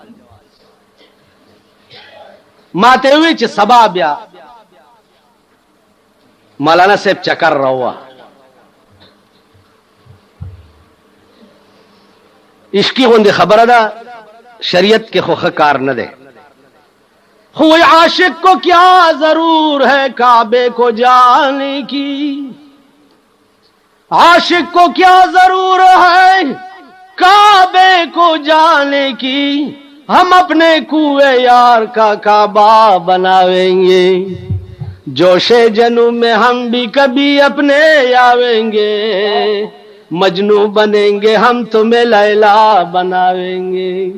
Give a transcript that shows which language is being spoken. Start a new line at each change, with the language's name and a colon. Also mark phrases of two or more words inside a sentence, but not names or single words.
Pashto: ما ته وی چې سبا بیا مولانا صاحب چکر راوا عشقی غوندې خبره ده شریعت کے خو کار نہ دے خوئی
Urdu: عاشق کو کیا ضرور ہے کعبے کو جانے کی عاشق کو کیا ضرور ہے کعبے کو جانے کی ہم اپنے کوئے یار کا کعبہ بناویں گے جوش جنو میں ہم بھی کبھی اپنے آویں گے مجنو بنیں گے ہم تمہیں لیلا بناویں گے